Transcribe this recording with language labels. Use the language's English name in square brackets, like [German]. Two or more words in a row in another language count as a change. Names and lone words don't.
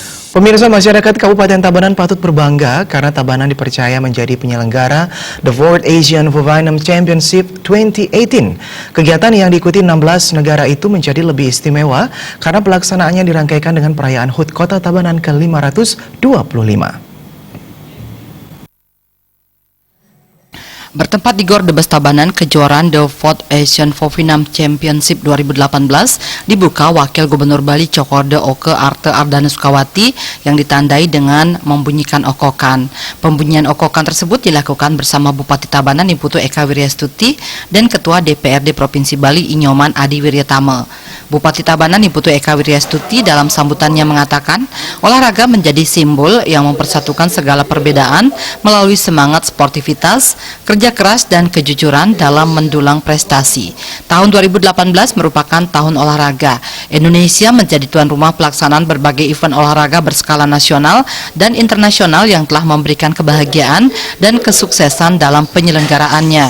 [Indonesian] Pemirsa, masyarakat Kabupaten Tabanan patut berbangga karena Tabanan dipercaya menjadi penyelenggara The Fourth Asian Fovinam Championship 2018. Kegiatan yang diikuti 16 negara itu menjadi lebih istimewa karena pelaksanaannya dirangkaikan dengan perayaan HUT Kota Tabanan ke-525. Bertempat di Gor Debes Tabanan, kejuaraan The Fourth Asian Fovinam Championship 2018 dibuka Wakil Gubernur Bali Cokorda Oke Arte Ardana Sukawati yang ditandai dengan membunyikan okokan. Pembunyian okokan tersebut dilakukan bersama Bupati Tabanan Niputu Eka Wiryastuti dan Ketua DPRD Provinsi Bali Inyoman Adi Wiryatama. Bupati Tabanan Niputu Eka Wiryastuti dalam sambutannya mengatakan, olahraga menjadi simbol yang mempersatukan segala perbedaan melalui semangat sportivitas, kerja keras dan kejujuran dalam mendulang prestasi. Tahun 2018 merupakan tahun olahraga. Indonesia menjadi tuan rumah pelaksanaan berbagai event olahraga berskala nasional dan internasional yang telah memberikan kebahagiaan dan kesuksesan dalam penyelenggaraannya.